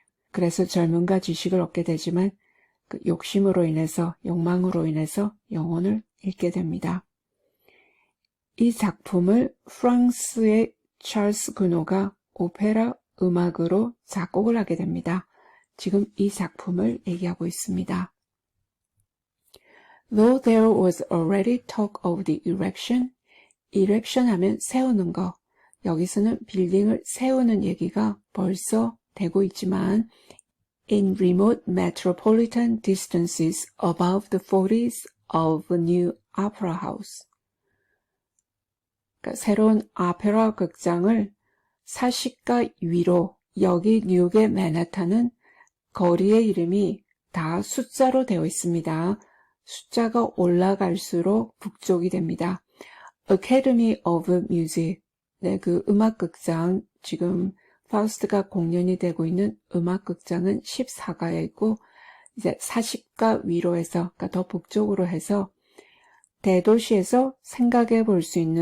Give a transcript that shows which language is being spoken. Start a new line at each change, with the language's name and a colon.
Korean: 그래서 젊음과 지식을 얻게 되지만 그 욕심으로 인해서, 욕망으로 인해서 영혼을 잃게 됩니다. 이 작품을 프랑스의 찰스 그노가 오페라 음악으로 작곡을 하게 됩니다. 지금 이 작품을 얘기하고 있습니다.
English: Though there was already talk of the erection
Korean: 하면 세우는 거, 여기서는 빌딩을 세우는 얘기가 벌써 되고 있지만
English: in remote metropolitan distances above the follies of a new opera house.
Korean: 그러니까 새로운 오페라 극장을 사시가 위로, 여기 뉴욕의 맨하탄은 거리의 이름이 다 숫자로 되어 있습니다. 숫자가 올라갈수록 북쪽이 됩니다. Academy of Music, 네, 그 음악극장, 지금 파우스트가 공연이 되고 있는 음악극장은 14가에 있고 이제 40가 위로 해서, 그러니까 더 북쪽으로 해서 대도시에서 생각해 볼 수